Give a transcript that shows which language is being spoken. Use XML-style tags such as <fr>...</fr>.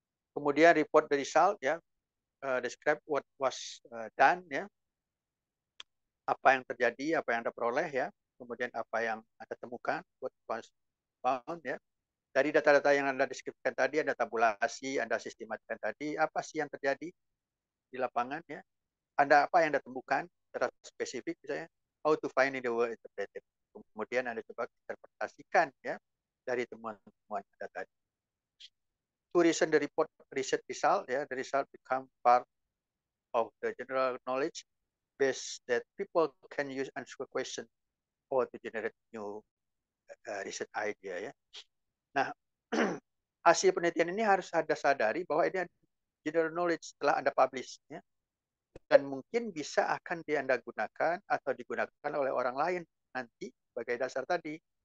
<en>Kemudian report the result ya, describe what was done ya.</en> <id>Apa yang terjadi, apa yang Anda peroleh ya. Kemudian apa yang Anda temukan,</id> <en>what was found</en> <id>ya. Dari data-data yang Anda deskripsikan tadi, Anda tabulasi, Anda sistematiskan tadi, apa sih yang terjadi di lapangan ya. Apa yang Anda temukan secara spesifik misalnya,</id> <en>how to find in the world interpreted.</en> <id>Kemudian Anda coba interpretasikan ya dari temuan-temuan Anda tadi.</id> <en>To reason the report research result ya, the result become part of the general knowledge base that people can use answer question or to generate new research idea ya.</en> <id>Nah, hasil penelitian ini harus Anda sadari bahwa ini general knowledge setelah Anda publish ya. Dan mungkin bisa akan Anda gunakan atau digunakan oleh orang lain nanti sebagai dasar tadi.</id>